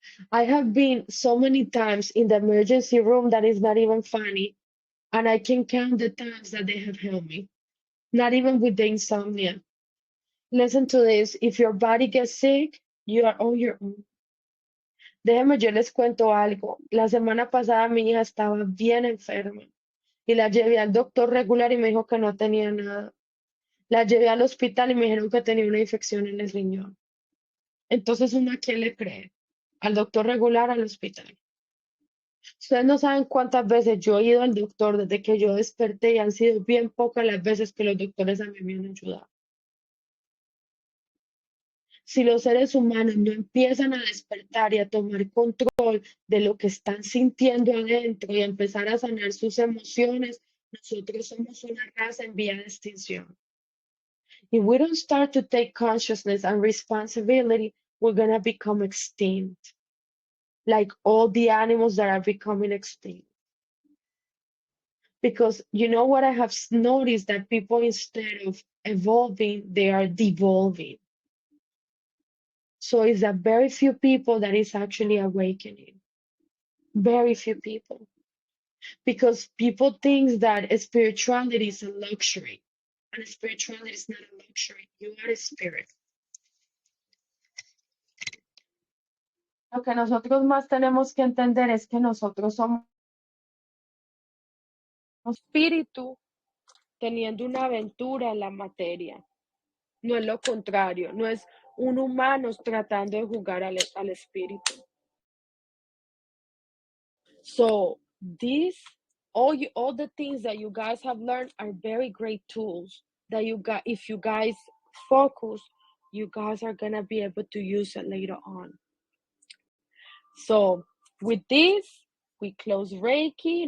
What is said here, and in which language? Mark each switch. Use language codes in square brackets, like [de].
[en] I have been so many times in the emergency room that is not even funny, and I can count the times that they have helped me, not even with the insomnia. Listen to this, if your body gets sick, you are on your own. [es] Déjenme, yo les cuento algo. La semana pasada mi hija estaba bien enferma y la llevé al doctor regular y me dijo que no tenía nada. La llevé al hospital y me dijeron que tenía una infección en el riñón. Entonces, ¿uno a quién le cree? ¿Al doctor regular o al hospital? Ustedes no saben cuántas veces yo he ido al doctor desde que yo desperté y han sido bien pocas las veces que los doctores a mí me han ayudado. Si los seres humanos no empiezan a despertar y a tomar control de lo que están sintiendo adentro y a empezar a sanar sus emociones, nosotros somos una raza en vía de extinción. [en] If we don't start to take consciousness and responsibility, we're going to become extinct, like all the animals that are becoming extinct. Because you know what I have noticed, that people, instead of evolving, they are devolving. So it's a very few people that is actually awakening. Very few people. Because people think that spirituality is a luxury. And spirituality is not a luxury. You are a spirit. [es] Lo que nosotros más tenemos que entender es que nosotros somos espíritu teniendo una aventura en la materia. No es lo contrario, no es un humano tratando de jugar al espíritu. [en] So all the things that you guys have learned are very great tools that if you guys focus, you guys are gonna be able to use it later on. So with this, we close Reiki.